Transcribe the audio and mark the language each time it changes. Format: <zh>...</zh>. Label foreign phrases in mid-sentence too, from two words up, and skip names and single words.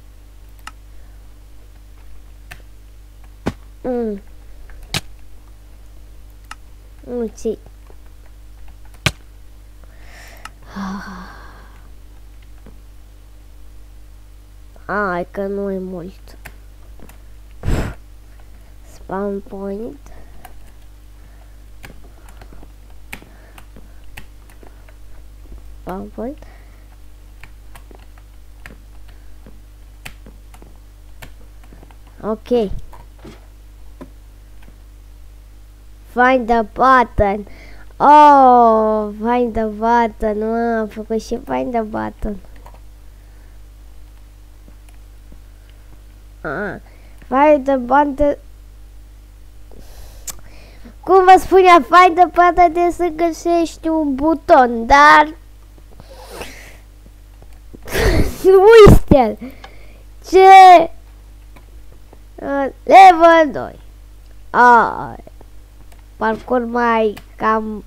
<ro>Nu-ți iei. Hai că nu e mult.</ro> <en>Spawn point. Spawn point. Ok. Find the button. Oh, find the button.</en> <ro>Mă, am făcut și</ro> <en>find the button. Find the button.</en> <ro>Cum vă spunea,</ro> <en>find the button</en> <ro>de să găsești un buton, dar uite-l. Ce? Level 2. Parcurs mai cam.</ro>